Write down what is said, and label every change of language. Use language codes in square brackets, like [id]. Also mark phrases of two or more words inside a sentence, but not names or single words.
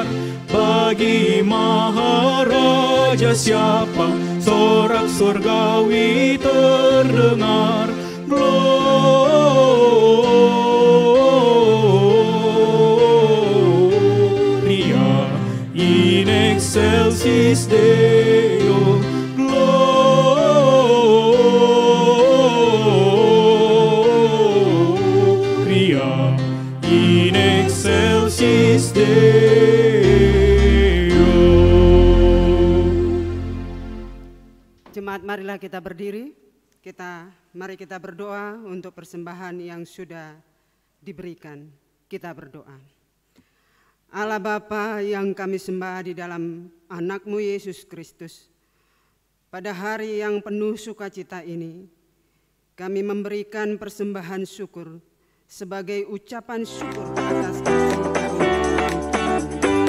[id] Bagi Maharaja siapa sorak surgawi terdengar? [la] Gloria in excelsis Deo. Gloria in excelsis Deo. [id] Jemaat, marilah kita berdiri. Mari kita berdoa untuk persembahan yang sudah diberikan. Kita berdoa. Allah Bapa yang kami sembah di dalam anak-Mu Yesus Kristus, pada hari yang penuh sukacita ini, kami memberikan persembahan syukur sebagai ucapan syukur atas kasih